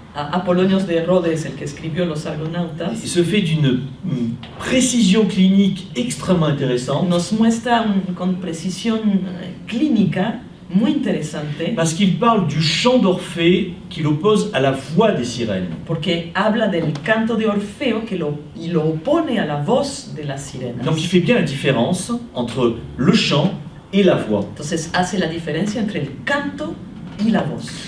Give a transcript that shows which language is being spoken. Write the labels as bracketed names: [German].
[Spanish] Apollonios de Rhodes, el que escribió Los Argonautas, [French] se fait d'une précision clinique extrêmement intéressante. [Spanish] Nos muestra con precisión clínica muy interesante. [French] Parce qu'il parle du chant d'Orphée qu'il oppose à la voix des sirènes. [Spanish] Porque habla del canto de Orfeo y lo opone a la voz de las sirenas. [French] Donc il fait bien la différence entre le chant et la voix. [Spanish] Entonces hace la diferencia entre el canto y la voz.